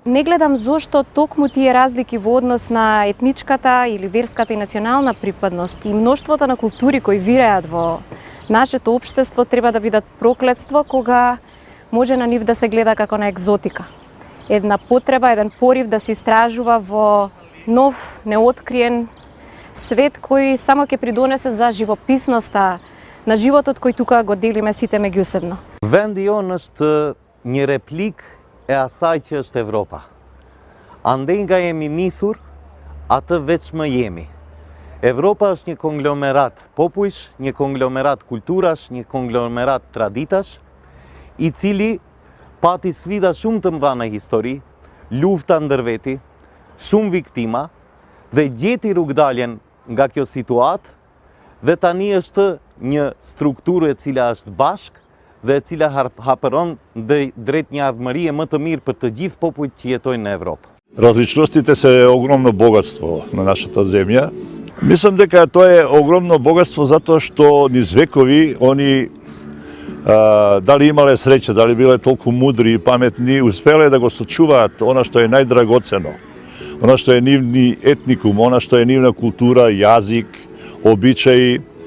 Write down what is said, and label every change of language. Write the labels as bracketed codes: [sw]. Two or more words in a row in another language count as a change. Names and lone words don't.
[mk] Не гледам зошто токму тие разлики во однос на етничката или верската и национална припадност и мноштвото на култури кои виреат во нашето општество треба да бидат проклетство кога може на нив да се гледа како на екзотика. Една потреба, еден порив да се истражува во нов, неоткриен свет кој само ќе придонесе за живописноста на животот кој тука го делиме сите меѓусебно. [sq] Vendi jon është një replik e asaj që është Evropa. Andej nga jemi nisur, atë veç më jemi. Evropa është një konglomerat popujsh, një konglomerat kulturash, një konglomerat traditash, i cili pati sfida shumë të mëdha në histori, lufta ndër veti, shumë viktima dhe gjeti rrugdaljen nga kjo situatë dhe tani është një strukturë e cila është bashk dhe e cila hapëron drejt një ardhmërie më të mirë për të gjithë popujt që jetojnë në Evropë. [mk] Различностите се огромно богатство на нашата земја. Мислам дека тоа е огромно богатство затоа што низ векови они дали имале среќа, дали биле толку мудри и паметни, успеле да го сочуваат она што е најдрагоцено, она што е нивни етникум, она што е нивна култура, јазик, обичаи.